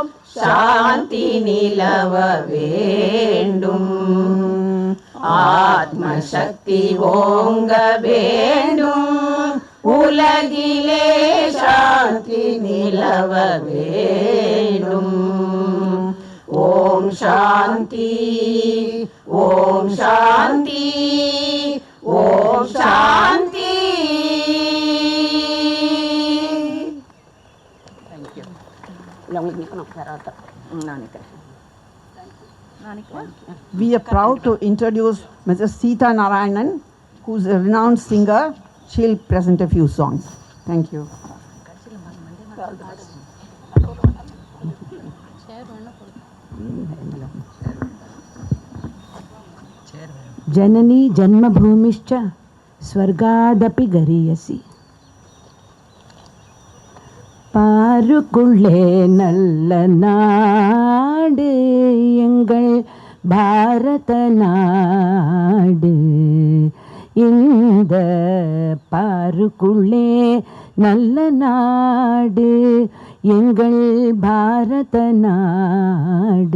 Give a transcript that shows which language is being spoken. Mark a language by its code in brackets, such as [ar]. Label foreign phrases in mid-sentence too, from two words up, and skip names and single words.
[ta] சாந்தி நிலவ வேண்டும், ஆத்ம சக்தி ஓங்க வேண்டும், உலகிலே சாந்தி நிலவ வேண்டும். ஓம் சாந்தி, ஓம் சாந்தி, ஓம் சாந்தி. [en] We are proud to introduce Mrs. Sita Narayanan, who is a renowned singer. She'll present a few songs. Thank you. [sa] जननी जन्मभूमिश्च स्वर्गादपि गरीयसी. [ta] பாருக்குள்ளே நல்ல நாடு எங்கள் பாரத நாடு. இந்த பாருக்குள்ளே நல்ல நாடு எங்கள் பாரத நாடு.